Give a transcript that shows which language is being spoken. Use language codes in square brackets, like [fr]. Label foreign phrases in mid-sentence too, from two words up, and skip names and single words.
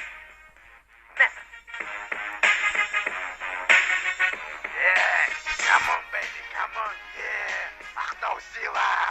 [kk] Мәсі. [en] Come on, baby, come on, yeah. [kk] Ақтау сила.